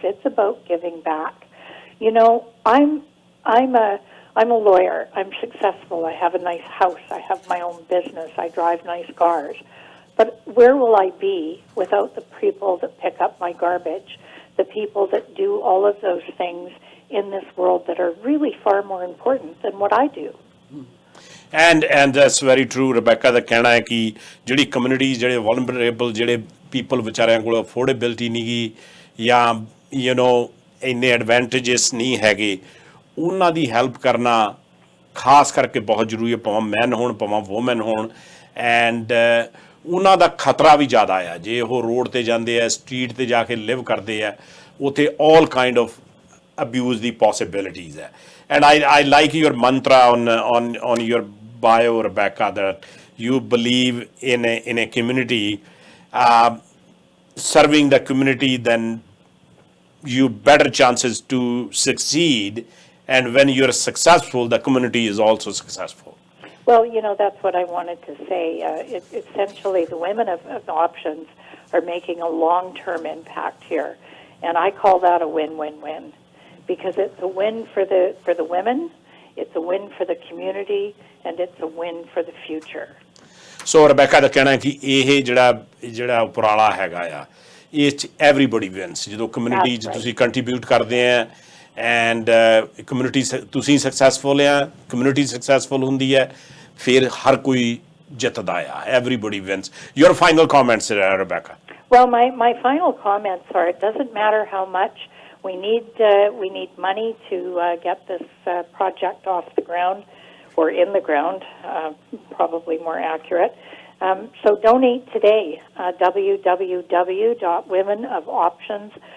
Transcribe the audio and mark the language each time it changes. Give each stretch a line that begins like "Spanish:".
English: It's about giving back. You know, I'm a lawyer. I'm successful. I have a nice house. I have my own business. I drive nice cars. But where will I be without the people that pick up my garbage, the people that do all of those things in this world that are really far more important than what I do? And that's very true,
Punjabi: Rebecca ਦਾ ਕਹਿਣਾ ਹੈ ਕਿ ਜਿਹੜੀ community ਜਿਹੜੇ vulnerable ਜਿਹੜੇ people ਵਿਚਾਰਿਆਂ ਕੋਲ affordability ਨਹੀਂ ਗੀ ਜਾਂ ਇੰਨੇ ਐਡਵਾਂਟੇਜਸ ਨਹੀਂ ਹੈਗੇ, ਉਹਨਾਂ ਦੀ ਹੈਲਪ ਕਰਨਾ ਖਾਸ ਕਰਕੇ ਬਹੁਤ ਜ਼ਰੂਰੀ ਹੈ, ਭਾਵੇਂ ਮੈਨ ਹੋਣ ਭਾਵੇਂ ਵੂਮਨ ਹੋਣ। ਐਂਡ ਉਹਨਾਂ ਦਾ ਖਤਰਾ ਵੀ ਜ਼ਿਆਦਾ ਆ ਜੇ ਉਹ ਰੋਡ 'ਤੇ ਜਾਂਦੇ ਆ, ਸਟਰੀਟ 'ਤੇ ਜਾ ਕੇ ਲਿਵ ਕਰਦੇ ਆ, ਉੱਥੇ
English: All kind of abuse the possibilities. And I like your mantra on your bio, Rebecca, that you believe in a community, serving the community, then you better chances to succeed, and when you're successful, the community is also successful. Well, that's what I wanted to say. Essentially, the women of options are making a long-term impact here, and I call that a win-win-win. Because it's a win for the women, it's a win for the community, and it's a win for the future.
Punjabi: So Rebecca ਦਾ ਕਹਿਣਾ ਕਿ ਇਹ ਜਿਹੜਾ ਉਪਰਾਲਾ ਹੈਗਾ ਆ, ਇਹ 'ਚ
English: everybody wins।
Punjabi: ਜਦੋਂ ਕਮਿਊਨਿਟੀ 'ਚ ਤੁਸੀਂ ਕੰਟਰੀਬਿਊਟ ਕਰਦੇ ਆ ਐਂਡ ਕਮਿਊਨਿਟੀ ਤੁਸੀਂ ਸਕਸੈਸਫੁਲ ਆ, ਕਮਿਊਨਿਟੀ ਸਕਸੈਸਫੁਲ ਹੁੰਦੀ ਹੈ, ਫਿਰ ਹਰ ਕੋਈ ਜਿੱਤਦਾ ਆ।
English: Everybody wins. Your final comments, Rebecca? Well, my final comments are: it doesn't matter how much. We need money to get this project off the ground, or in the ground, probably more accurate. So donate today. www.womenofoptions.